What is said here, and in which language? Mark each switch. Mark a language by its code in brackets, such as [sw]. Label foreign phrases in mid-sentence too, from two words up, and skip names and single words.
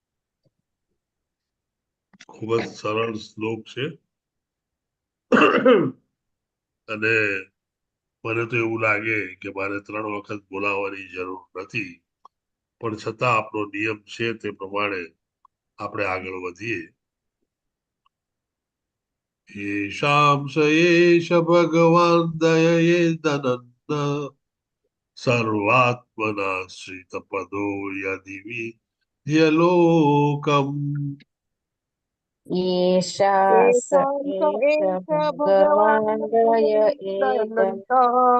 [gu] ખૂબ જ સરળ શ્લોક છે અને મને તો એવું લાગે કે મારે 3 વખત બોલાવવાની જરૂર નથી, પણ છતાં આપણો નિયમ છે તે પ્રમાણે આપણે આગળ વધીએ. [sa] येषां स एष भगवान् दययेदनन्द सर्वात्मनाश्रितपदो यदि विद्यलोकम्. ईशा स एष भगवान् दय एदन्तः